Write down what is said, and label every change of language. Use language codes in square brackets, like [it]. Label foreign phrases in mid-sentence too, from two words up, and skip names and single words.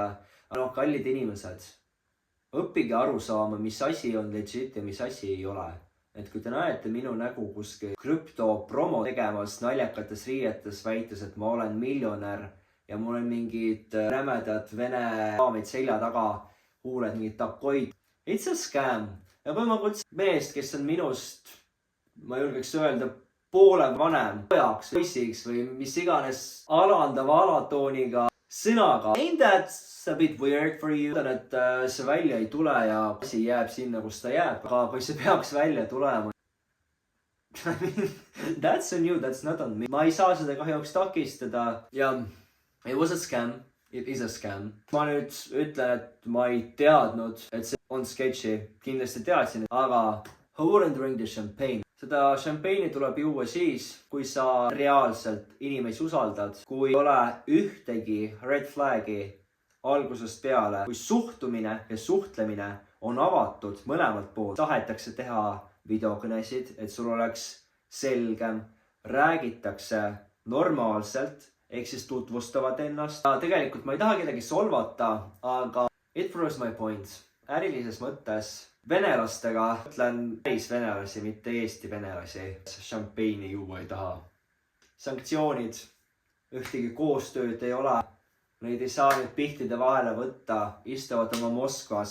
[et] Aga kallid inimesed, õppige aru saama, mis asi on legit ja mis asi ei ole. Et kui te näete minu nägu kuskil krüptopromo tegemas naljakates riietes väites, et ma olen miljonär ja mul on mingid rämedad vene raamid selja taga, huuled mingid takoid. [en] It's a scam. [et] Ja kui ma kutsun meest, kes on minust, ma julgeks öelda, poole vanem pojaks, poisiks või mis iganes alandava alatooniga sõnaga. [en] Ain't that a bit weird for you? [et] Et see välja ei tule ja asi jääb sinna, kus ta jääb. Aga kui see peaks välja tulema, [en] that's on you, that's not on me. [et] Ma ei saa seda kahjuks takistada. [en] Ja it was a scam. It is a scam. [et] Ma nüüd ütlen, et ma ei teadnud, et see on sketši. Kindlasti teadsin, aga [en] who wouldn't drink the champagne? [et] Seda šampeini tuleb juua siis, kui sa reaalselt inimesi usaldad, kui ei ole ühtegi [en] red flagi [et] algusest peale, kui suhtumine ja suhtlemine on avatud mõlemalt poolt. Tahetakse teha videokõnesid, et sul oleks selgem, räägitakse normaalselt, ehk siis tutvustavad ennast. Tegelikult ma ei taha kedagi solvata, aga [en] it proves my point. [et] Ärilises mõttes venelastega, ütlen päris venelasi, mitte Eesti venelasi. Šampeini juua ei taha. Sanktsioonid, ühtegi koostööd ei ole. Neid ei saa nüüd pihtide vahele võtta, istuvad oma Moskvas.